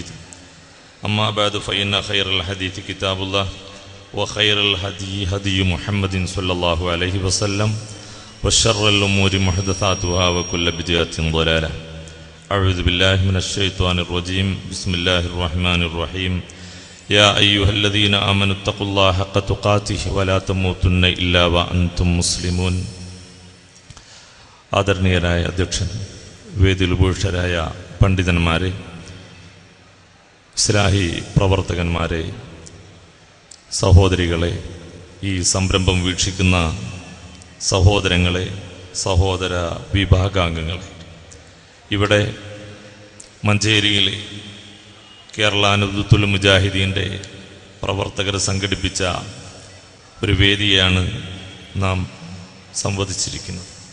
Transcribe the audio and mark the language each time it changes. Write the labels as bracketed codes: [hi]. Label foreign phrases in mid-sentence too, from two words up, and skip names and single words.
[ar] أما بعد فإن خير الحديث كتاب الله وخير الهدي هدي محمد صلى الله عليه وسلم وشر الأمور محدثاتها وكل بدعة ضلالة. أعوذ بالله من الشيطان الرجيم. بسم الله الرحمن الرحيم. يا أيها الذين آمنوا اتقوا الله حق تقاته ولا تموتن إلا وأنتم مسلمون. [ml] ആദരണീയരായ അധ്യക്ഷൻ, വേദിയിൽ ഉപേക്ഷരായ പണ്ഡിതന്മാരെ, ഇസ്ലാഹി പ്രവർത്തകന്മാരെ, സഹോദരികളെ, ഈ സംരംഭം വീക്ഷിക്കുന്ന സഹോദരങ്ങളെ, സഹോദര വിഭാഗാംഗങ്ങളെ, ഇവിടെ മഞ്ചേരിയിലെ കേരള നദ്വത്തുൽ മുജാഹിദീൻ്റെ പ്രവർത്തകർ സംഘടിപ്പിച്ച ഒരു വേദിയാണ് നാം സംവദിച്ചിരിക്കുന്നത്.